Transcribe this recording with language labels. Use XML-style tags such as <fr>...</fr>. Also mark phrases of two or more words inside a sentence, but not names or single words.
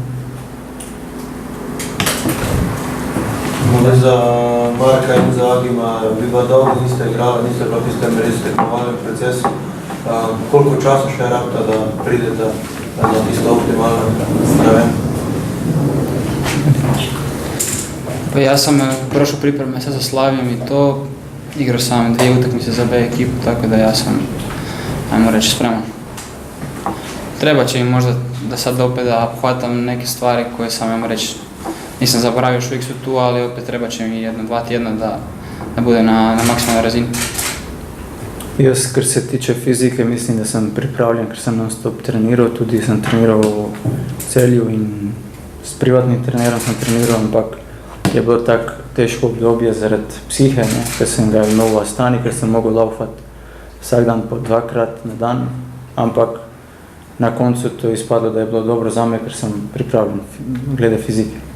<sl>Za Marka in za Agima bi pa dolgo niste igrali, niste pa v tistem res tekmovalnem procesu. Koliko časa še rabite, da pridete na tisto optimalno raven? Pa jaz sem</sl> <hr>prošel pripreme se za Slavijem i to, igral sam 2 utakmice za B ekipu, tako da ja sam, ajmo reći, spreman. Treba će mi možda da sad opet da hvatam neke stvari koje sam, ajmo reći, nisam zaboravio, još uvijek su tu, ali opet treba će mi 1-2 tjedna da bude na maksimalnoj razini.</hr> <sl>Jaz, kar se tiče fizike, mislim, da sem pripravljen, ker sem non-stop treniral, tudi sem treniral v Celju in s privatnim trenerom sem treniral, ampak je bilo tako težko obdobje zaradi psihe, ker sem ga imel v Astani, ker sem mogel laufati vsak dan po 2-krat na dan, ampak na koncu to je izpadlo, da je bilo dobro zame, ker sem pripravljen glede fizike.</sl>